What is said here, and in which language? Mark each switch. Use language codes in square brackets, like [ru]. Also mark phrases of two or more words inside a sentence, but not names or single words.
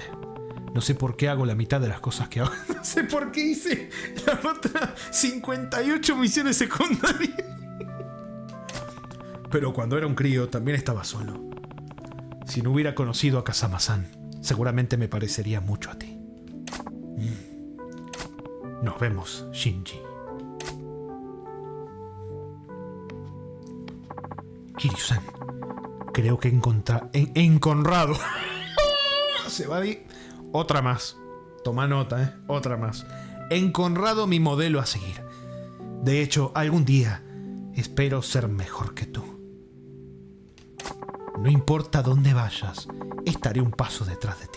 [es] No sé por qué hago la mitad de las cosas que hago. No sé por qué hice las otras 58 misiones secundarias. Pero cuando era un crío también estaba solo. Si no hubiera conocido a Kazama-san, seguramente me parecería mucho a ti. Nos vemos, Shinji. Kiryu-san, creo que encontrado. Se va a ir. Otra más. Toma nota, otra más. He encontrado mi modelo a seguir. De hecho, algún día espero ser mejor que tú. No importa dónde vayas, estaré un paso detrás de ti.